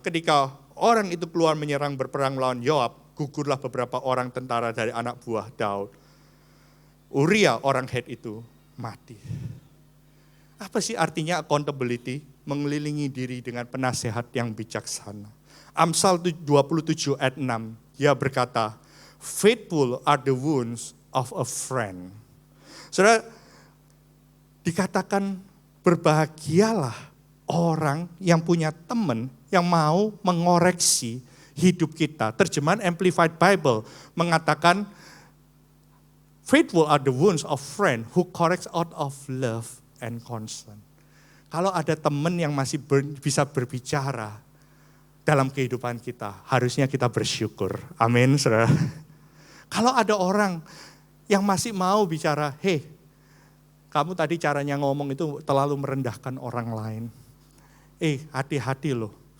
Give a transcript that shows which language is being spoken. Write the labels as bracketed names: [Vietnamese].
[Indonesian] Ketika orang itu keluar menyerang berperang melawan Yoab, gugurlah beberapa orang tentara dari anak buah Daud. Uria orang Het itu mati. Apa sih artinya accountability? Mengelilingi diri dengan penasehat yang bijaksana. Amsal 27 ayat 6, dia berkata, [English] faithful are the wounds of a friend. [Indonesian] Saudara, dikatakan berbahagialah orang yang punya teman yang mau mengoreksi hidup kita. Terjemahan Amplified Bible mengatakan, [English] faithful are the wounds of friend who corrects out of love and concern. [Indonesian] Kalau ada teman yang masih bisa berbicara dalam kehidupan kita, harusnya kita bersyukur. Amin, saudara. Kalau ada orang yang masih mau bicara, hey, kamu tadi caranya ngomong itu terlalu merendahkan orang lain. Hati-hati loh.